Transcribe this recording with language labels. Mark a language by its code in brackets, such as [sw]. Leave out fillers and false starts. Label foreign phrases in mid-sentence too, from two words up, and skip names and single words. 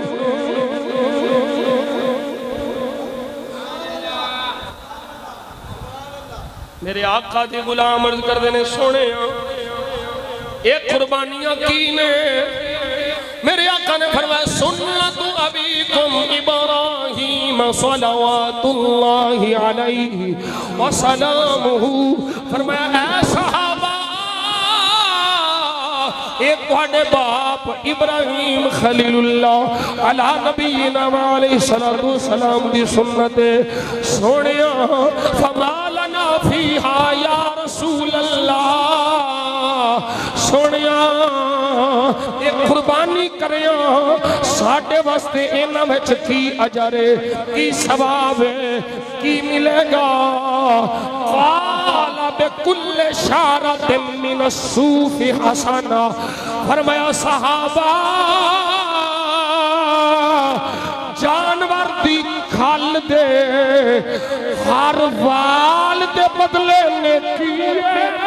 [pa] میرے آقا دے غلام عرض کردے نے، سونے یہ قربانیاں کی نے. میرے آقا نے فرمایا [ar] سنة أبيكم إبراهيم صلى الله عليه وسلم. [pa] فرمایا اے صحابہ، اک تہاڈے باپ ابراہیم خلیل اللہ [ar] على نبينا عليه الصلاة السلام [pa] دی سنت سونیا. [ar] فما لنا فيها يا رسول الله. [pa] سونیا اک قربانی کریا، ساڈے واسطے انہاں وچ کی اجر ہے، کی ثواب ہے، کی ملے گا. [ar] قال بكل شعرة من الصوف حسنة. [pa] فرمایا صحابہ، جانور دی کھل دے ہر وال دے بدلے نیکی ہے.